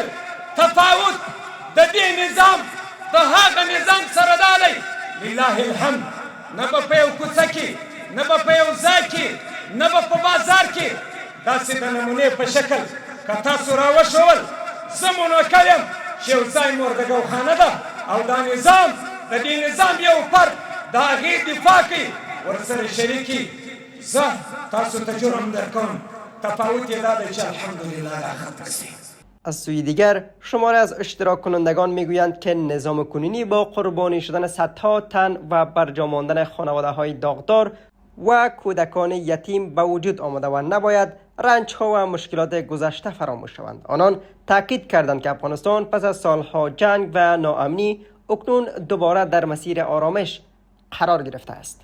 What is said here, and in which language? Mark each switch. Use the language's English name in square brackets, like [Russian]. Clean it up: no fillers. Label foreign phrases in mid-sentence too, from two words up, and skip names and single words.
[Pashto] تفاوت د دې نظام د هغه نظام سره دا دی، [Arabic] لله الحمد، [Pashto] نه به په یو کوڅه کې، نه به په یو ځای کې، نه به په بازار کې داسې د نمونې په شکل که تاسو راوښول، زه منوکل یم چې یو ځای مردګوخانه ده او دا نظام د دې نظام یو فرد د هغې دفاع کوي، ورسره شریکي. زه تاسو ته جرم درکوم، تفاوت یې دا دی چې الحمدلله دا ختم شي. [Persian] از سوی دیگر شماره از اشتراک کنندگان میگویند که نظام کنونی با قربانی شدن صدها تن و برجا ماندن خانواده های داغدار و کودکان یتیم به وجود آمده و نباید رنج ها و مشکلات گذشته فراموش شوند. آنان تاکید کردند که افغانستان پس از سالها جنگ و ناامنی اکنون دوباره در مسیر آرامش قرار گرفته است.